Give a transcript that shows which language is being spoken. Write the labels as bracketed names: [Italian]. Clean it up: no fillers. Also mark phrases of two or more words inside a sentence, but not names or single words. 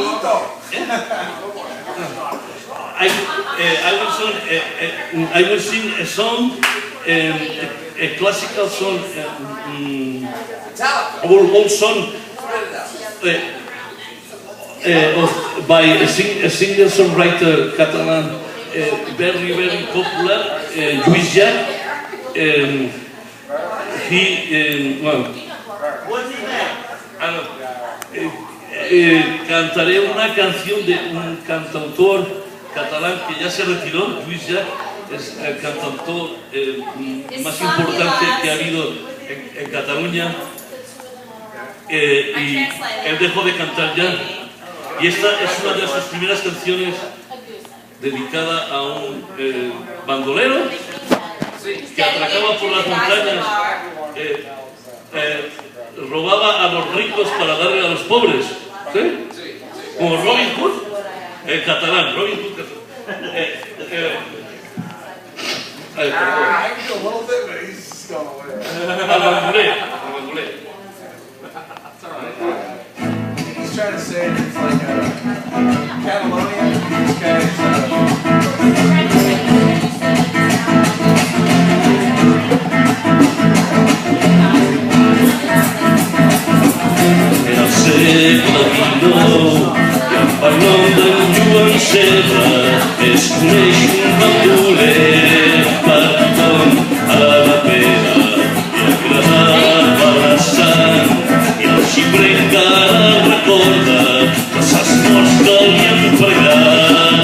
[English] I will sing a song, a classical song, old song by a singer-songwriter Catalan, very popular, Lluís Llach. [Spanish] Cantaré una canción de un cantautor catalán que ya se retiró. Lluís Llach es el cantautor más importante que ha habido en Cataluña, y él dejó de cantar ya, y esta es una de sus primeras canciones dedicada a un bandolero que atracaba por las montañas, robaba a los ricos para darle a los pobres, ¿sí? Como Robin Hood, el catalán, Robin Hood catalán. [English] I can do a little bit, but he's just going away. Al angulé. It's alright. He's trying to say it's like Catalonia. This guy's [Catalan] Era el segle XIX, i en parlant d'en Joan Serra es coneix un bandoler per tothom a la pera, i agradava la sang, i el xiprer encara recorda els morts que li han pregat.